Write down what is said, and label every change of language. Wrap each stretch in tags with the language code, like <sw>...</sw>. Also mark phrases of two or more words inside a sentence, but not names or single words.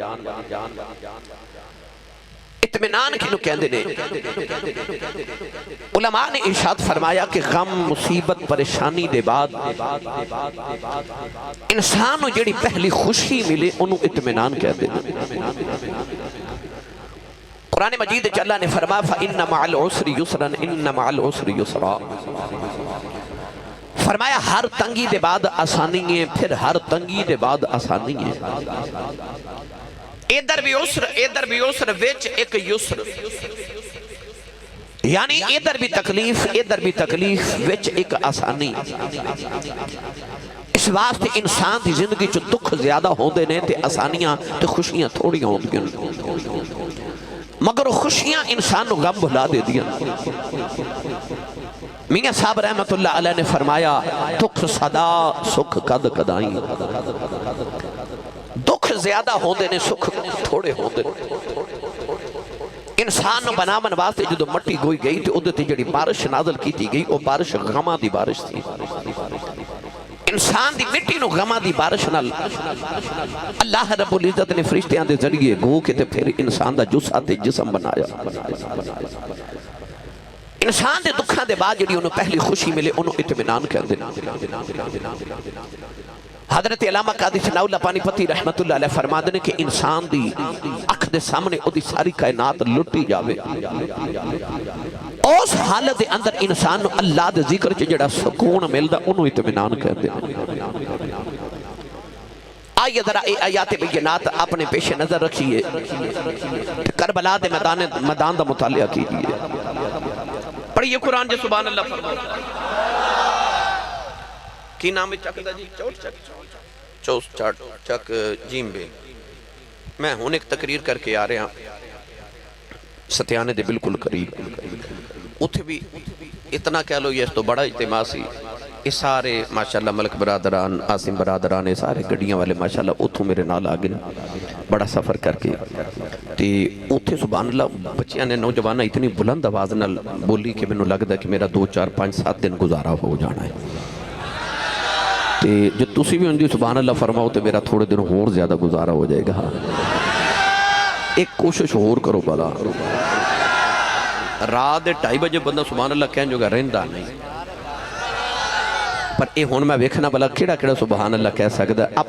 <pa>اطمینان کینو کہندے نے؟ علماء نے ارشاد فرمایا کہ غم مصیبت پریشانی دے بعد انسان جڑی پہلی خوشی ملے انہوں اطمینان کہندے نے. قرآن مجید اللہ نے فرمایا</pa> <ar>فَإِنَّ مَعَ الْعُسْرِ يُسْرًا إِنَّ مَعَ الْعُسْرِ يُسْرًا،</ar> <pa>فرمایا ہر تنگی دے بعد آسانی ہے، پھر ہر تنگی دے بعد آسانی ہے. ادھر بھی عسر وچ ایک یسر، یعنی ادھر بھی تکلیف وچ ایک آسانی. اس واسطے انسان دی زندگی چو دکھ زیادہ ہوندے نے تے آسانیاں تے خوشیاں تھوڑیاں ہوندے ہیں، مگر خوشیاں انسان نو غم بھلا دے دیا. میاں صاحب رحمت اللہ علیہ نے فرمایا دکھ صدا سکھ قد قدائیں. دکھ زیادہ ہوندے نے، سکھ تھوڑے ہوندے نے. انسان نو بناون واسطے جدو مٹی گوئی گئی تے ادھے تے جڑی بارش نازل کی تھی گئی وہ بارش غمہ دی بارش تھی. انسان دی مٹی نو غمہ دی بارش نال اللہ رب العزت نے فرشتیاں دے ذریعے گو کے تے پھر انسان دا جسہ تے جسم بنایا. انسان دے دکھاں دے بعد جڑی انہوں پہلی خوشی ملے انہوں اطمینان کر دینا. حضرت علامہ قادی ثناء اللہ پانی پتی رحمت اللہ علیہ فرما دینے کہ انسان دی اکھ دے سامنے او دی ساری کائنات لٹی جاوے، اس حالت دے اندر انسان اللہ دے ذکر چ جڑا سکون ملدا انہوں اطمینان کر دینا.</pa> <ur>آئیے ذرا اے آیات بینات اپنے پیش نظر رکھیے، کربلا دے میدان دا مطالعہ کیجئے، پڑھئے قرآن جو سبحان اللہ فرماتا ہے۔</ur> <pa>کی نام ہے چک دا جی؟ چوس چک جیم بے۔ میں ہون ایک تقریر کر کے آ رہے ہیں ستیانے دے بالکل قریب، اتھے بھی اتنا کہہ لو یہ تو بڑا اجتماع سی، اس سارے ماشاءاللہ ملک برادران، آسم برادران، اس سارے گڑیاں والے ماشاءاللہ اتھوں میرے نال آگے بڑا سفر کر کے تے اتھے سبحان اللہ بچیاں نے نوجوانہ اتنی بلند آواز نال بولی کہ میں لگتا ہے کہ میرا 2 4 5 7 دن گزارا ہو جانا ہے۔ تے جو تسی بھی اندھی سبحان اللہ فرماؤ تے میرا تھوڑے دن اور زیادہ گزارا ہو جائے گا۔ ایک کوشش اور کرو بلا، رات 2:30 بجے بندہ سبحان اللہ کہن جو گا رہندہ نہیں، پر اے ہون میں ویکھنا بلا کیڑا کیڑا سبحان اللہ کہہ سکتا ہے۔</pa>